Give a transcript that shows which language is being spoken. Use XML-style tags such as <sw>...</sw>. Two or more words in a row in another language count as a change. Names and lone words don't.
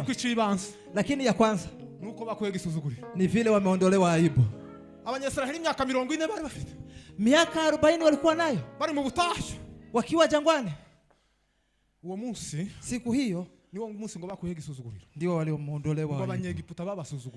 <sw>Lakini ya kwanza</sw> <rn>nuko bakoye gisuzuguriro.</rn> <sw>Ni vile wameondolewa aibu.</sw> <rn>Abanyesiraheli myaka 40 bari bafite.</rn> <sw>Miaka 40 walikuwa nayo.</sw> <rn>Bari mu butayu.</rn> <sw>Wakiwa jangwani.</sw> <rn>Uwo munsi</rn> <sw>siku hiyo</sw> <rn>niwo munsi ngo bakoye gisuzuguriro.</rn> <sw>Ndio walioondolewa.</sw> <rn>Ngo abanyegiputa babasuzugura.</rn>